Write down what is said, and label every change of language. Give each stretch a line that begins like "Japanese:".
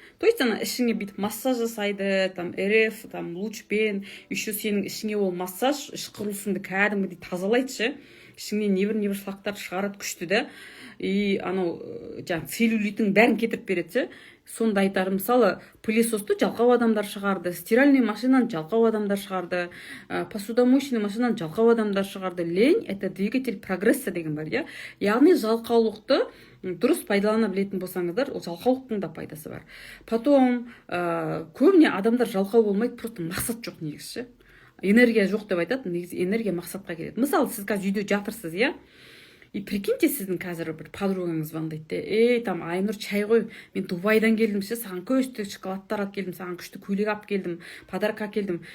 Russian: То есть
Kazakh: ана ішіңе бүйтіп массаж жасайды, там РФ, там лучпен, еще сенің ішіңе ол массаж іш құрылысыңды кәдімгідей тазалайды ше. Ішіңнен небір шлактар шығарады күшті да. И анау жаңағы целлюлиттің бәрін кетіріп береді ше. Сонда айтар, мысалы, пылесосты жалқау адамдар шығарды, стиральный машинаны жалқау адамдар шығарды, посудомоечный машинаны жалқау адамдар шығарды.
Russian: Лень — это двигатель прогресса
Kazakh: деген бар, иә. Яғни жалқаулықты дұрыс пайдалана білетін болсаңыздар, ол жалқаулықтың да пайдасы бар. Потом көбіне адамдар жалқау болмайды, просто мақсат жоқ негізі. Энергия жоқ деп айтады, негізі энергия мақсатқа келеді. Мысалы, сіз қазір үйде жатырсыз, иә?
Russian: И прикиньте,
Kazakh: сіздің қазір бір подругаңыз звондайды. Там Айнұр, чай ғой, мен Дубайдан келдім ше, саған күшті шоколадтар алып келдім, саған күшті көйлек алып келдім, подарок алып келдім.